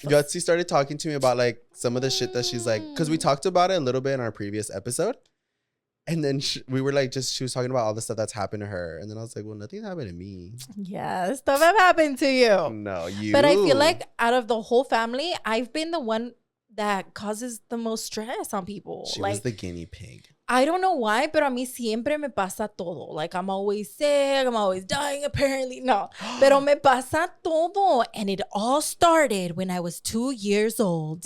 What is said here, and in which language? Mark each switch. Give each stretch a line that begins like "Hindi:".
English: Yoatzi started talking to me about like some of the shit that she's like, because we talked about it a little bit in our previous episode. And then we were like, she was talking about all the stuff that's happened to her. And then I was like, well, nothing happened to me. Yeah, stuff have happened to you. No, you. But I feel like out of the whole family, I've been the one that causes the most stress on people. She like, was the guinea pig. I don't know why,
Spanish: pero a mí siempre me pasa todo.
English: Like, I'm always sick. I'm always dying, apparently. No.
Spanish: Pero me pasa todo.
English: And it all started when I was 2 years old.